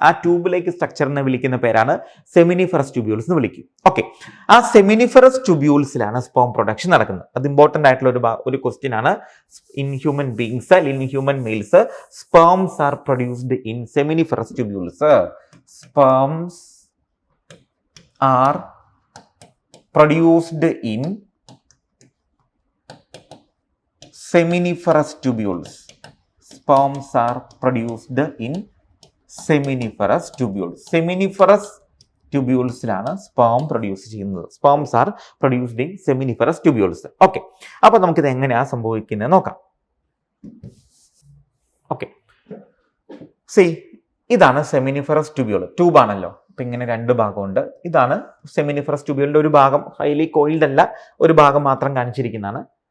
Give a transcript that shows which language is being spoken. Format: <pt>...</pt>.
<ml>ആ tube like സ്ട്രക്ചറിനെ വിളിക്കുന്ന പേരാണ് സെമിനിഫറസ് ട്യൂബ്യൂൾസ് എന്ന് വിളിക്കും. ഓക്കെ, ആ സെമിനിഫറസ് ട്യൂബ്യൂൾസിലാണ് സ്പേം പ്രൊഡക്ഷൻ നടക്കുന്നത്. അത് ഇമ്പോർട്ടന്റ് ആയിട്ടുള്ള ഒരു ക്വസ്റ്റ്യൻ ആണ്.</ml> <en>In human beings, in human males, sperms are produced in seminiferous tubules. Sperms are produced in seminiferous tubules. Sperms are produced in seminiferous tubules.</en> <ml>Seminiferous tubules-ലാണ് sperm produce ചെയ്യുന്നത്.</ml> <en>Sperms are produced in seminiferous tubules.</en> <ml>Okay, അപ്പൊ നമുക്കിത് എങ്ങനെയാ സംഭവിക്കുന്നത് നോക്കാം. Okay, ഇതാണ് seminiferous tubule. ട്യൂബാണല്ലോ, അപ്പൊ ഇങ്ങനെ രണ്ട് ഭാഗമുണ്ട്. ഇതാണ് സെമിനിഫറസ് ട്യൂബ്യൂളിന്റെ ഒരു ഭാഗം, ഹൈലി കോയിൽഡ് അല്ല, ഒരു ഭാഗം മാത്രം കാണിച്ചിരിക്കുന്നതാണ്.</ml>